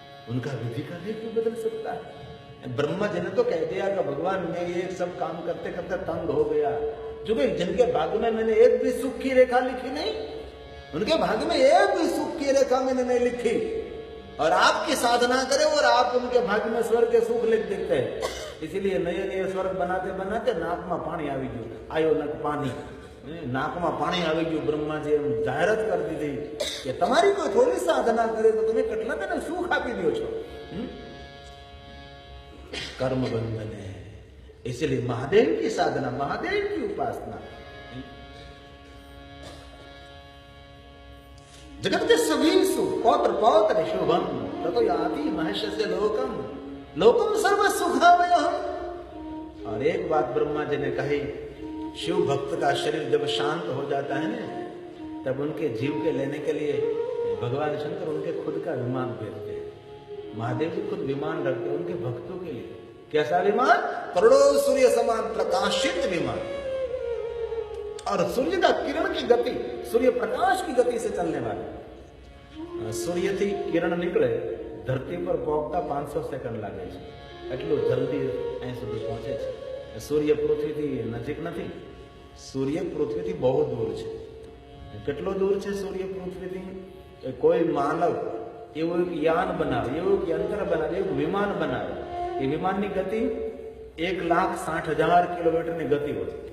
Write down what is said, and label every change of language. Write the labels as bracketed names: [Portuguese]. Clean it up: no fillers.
[Hindi] उनका विधि का लेख भी बदल सकता है। ब्रह्मा जी ने तो कह दिया कि भगवान मैं ये सब काम करते करते तंग हो गया, क्योंकि जिनके भाग्य में मैंने एक भी सुख की रेखा लिखी नहीं, उनके भाग्य में एक भी सुख की रेखा मैंने नहीं लिखी, और आपकी साधना करें और आप उनके भाग्य में स्वर्ग के सुख लिख देते हैं। इसीलिए नए नए स्वर्ग बनाते बनाते नाक में पानी [Gujarati] આવી ગયું, [Hindi] आयो नक पानी, नाक में पानी આવી ગયું। ब्रह्मा जी जाहिरात कर दी थी कि [Gujarati] તમારી કોઈ થોડી સાધના કરે તો તમે કેટલા તેને સુખ આપી દો છો। [Hindi] कर्म बंधन है। इसलिए महादेव की साधना, महादेव की उपासना। जगत के सभी सुख, [Sanskrit] पौत्र पौत्र शुभम ततो याति महेश्वस्य लोकम, लोकम सर्व सुखावयहम। [Hindi] और एक बात ब्रह्मा जी ने कही, शिव भक्त का शरीर जब शांत हो जाता है ना, तब उनके जीव के लेने के लिए भगवान शंकर उनके खुद का विमान भेजते हैं। महादेव जी खुद विमान रखते हैं उनके भक्तों के लिए। कैसा विमान? करोड़ों सूर्य समान प्रकाशित विमान, और सूर्य का किरण की गति, सूर्य प्रकाश की गति से चलने वाले। [Gujarati] सूर्य थी किरण निकले धरती पर पहुंचता 500 सेकंड लागे છે, એટલું જલ્દી અહીં સુધી પહોંચે છે। સૂર્ય પૃથ્વીથી નજીક નથી, સૂર્ય પૃથ્વીથી બહુ દૂર છે। કેટલો દૂર છે સૂર્ય પૃથ્વીથી? કોઈ માનવ એવું એક યાન બનાવે, એવું એક યંત્ર બનાવે, એક વિમાન બનાવે, એ વિમાનની ગતિ 1,60,000 કિલોમીટરની ગતિ હોય।